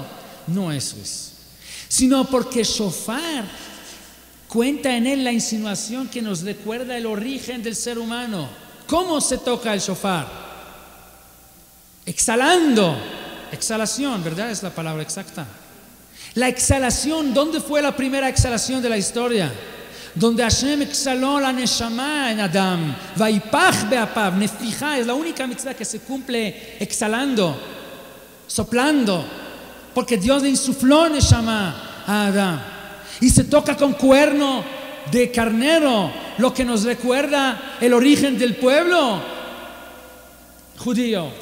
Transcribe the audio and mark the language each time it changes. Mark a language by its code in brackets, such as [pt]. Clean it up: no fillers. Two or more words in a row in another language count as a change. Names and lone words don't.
[es] No eso es, sino porque shofar cuenta en él la insinuación que nos recuerda el origen del ser humano. ¿Cómo se toca el shofar? Exhalando. Exhalación, ¿verdad? Es la palabra exacta. La exhalación, ¿dónde fue la primera exhalación de la historia? Donde Hashem exhaló la neshama en Adam. [he] ויפח באפיו, נפיחה, [es] es la única mitzvah que se cumple exhalando, soplando, porque Dios le insufló neshama a Adam. Y se toca con cuerno de carnero, lo que nos recuerda el origen del pueblo judío.